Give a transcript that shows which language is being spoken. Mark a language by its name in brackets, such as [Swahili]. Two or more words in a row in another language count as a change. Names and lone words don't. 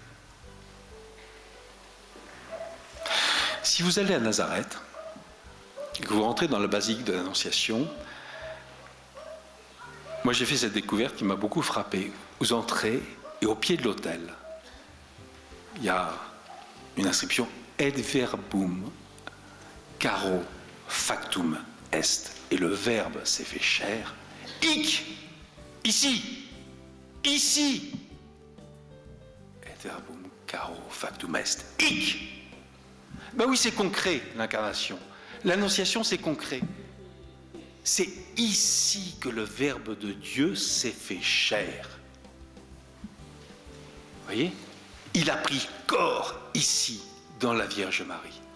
[French] Si vous allez à Nazareth, et que vous rentrez dans la basilique de l'Annonciation, moi j'ai fait cette découverte qui m'a beaucoup frappé. Vous entrez et au pied de l'autel, il y a une inscription « [Latin] Et verbum caro factum est ». [French] Et le Verbe s'est fait chair. Hic, ici, ici. [Latin] Et verbum caro factum est. Hic. [French] Ben oui, c'est concret, l'incarnation. L'Annonciation, c'est concret. C'est ici que le Verbe de Dieu s'est fait chair. Vous voyez ? Il a pris corps ici, dans la Vierge Marie.